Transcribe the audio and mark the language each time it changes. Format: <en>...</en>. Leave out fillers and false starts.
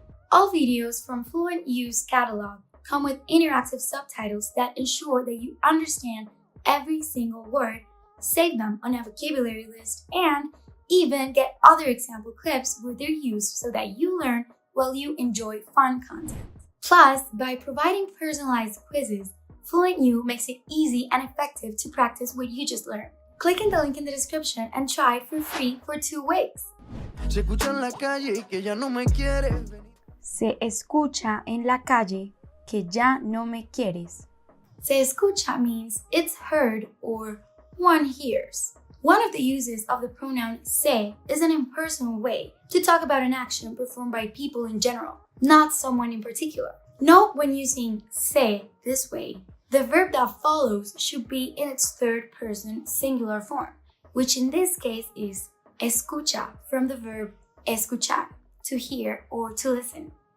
<en>All videos from Fluent U's catalog come with interactive subtitles that ensure that you understand every single word, save them on a vocabulary list, and even get other example clips with their use so that you learn while you enjoy fun content. Plus, by providing personalized quizzes, Fluent U makes it easy and effective to practice what you just learned. Click in the link in the description and try it for free for 2 weeks.</en> <es>Se escucha en la calle que ya no me quieres. Se escucha en la calle que ya no me quieres. Se escucha</es> <en>means it's heard or one hears. One of the uses of the pronoun se is an impersonal way to talk about an action performed by people in general, not someone in particular. Note when using se this way, the verb that follows should be in its third person singular form, which in this case is escucha from the verb escuchar, to hear or to listen.</en>